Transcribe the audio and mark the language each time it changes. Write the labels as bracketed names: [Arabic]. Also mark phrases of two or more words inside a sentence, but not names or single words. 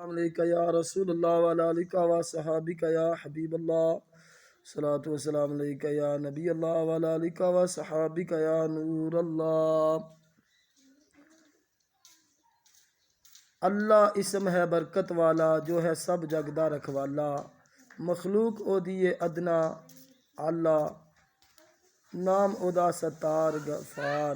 [Arabic] عليك يا رسول الله وعلى آلك وأصحابك يا حبيب الله. الصلاة والسلام عليك يا نبي الله وعلى آلك وأصحابك يا نور الله. [Punjabi] اللہ اسم ہے برکت والا، جو ہے سب جگدا رکھوالا. مخلوق او دیے ادنیٰ اعلیٰ، نام اوہدا ستار غفار.